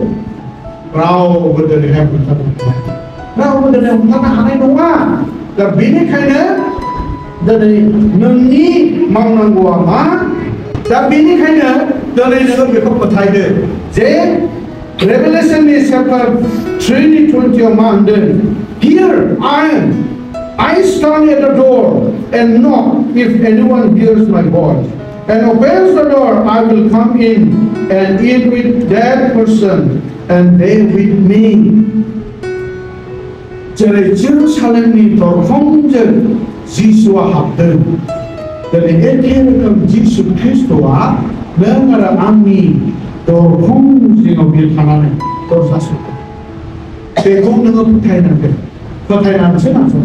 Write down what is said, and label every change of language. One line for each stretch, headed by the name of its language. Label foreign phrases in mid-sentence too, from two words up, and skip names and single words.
Bodo: रावबो दिनैहाय हमथानो हाया रावबो दिनै हमथानो हानाय नङा दा बेनिखायनो दिनै नोंनि मावनांगौआ मा दा बेनिखायनो दिनै नोङो बेखौ फोथायदो जे रेभेलेशननि चैप्टार 3:20 आव मा होनदों
English: Here I stand at the door and knock. If anyone hears my voice and opens the door, I will come in and eat with that person and they with me.
Bodo: जेरै जेरुसालेमनि दरखंजों जिसुआ हाबदों दिनै एखे रोखोम जिसु ख्रिस्ट'आ नों आरो आंनि दरखं जिङाव बियो थानानै दरजा सौदों बेखौ नोङो फोथायनांगोन फोथायनानैसो नाजानांगोन